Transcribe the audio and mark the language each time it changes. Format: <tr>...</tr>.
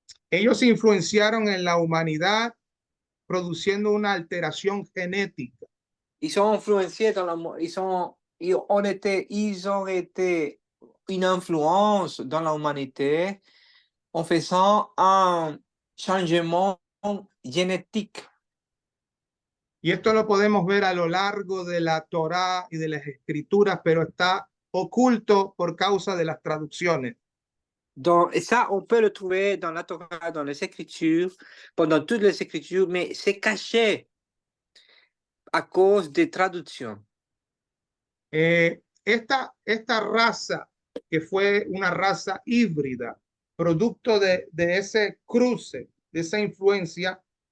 <es>Ellos influenciaron en la humanidad produciendo una alteración genética.</es> <fr>Ils sont influenciés ils ont été une influence dans l'humanité en faisant un changement génétique.</fr> <es>Y esto lo podemos ver a lo largo de la Torá y de las escrituras, pero está oculto por causa de las traducciones.</es> <fr>Et ça, on peut le trouver dans la Torah, dans les Écritures, pendant toutes les Écritures, mais c'est caché à cause des traductions.</fr> <es>Esta raza, que fue una raza híbrida, producto de ese cruce, de esa influencia,</es>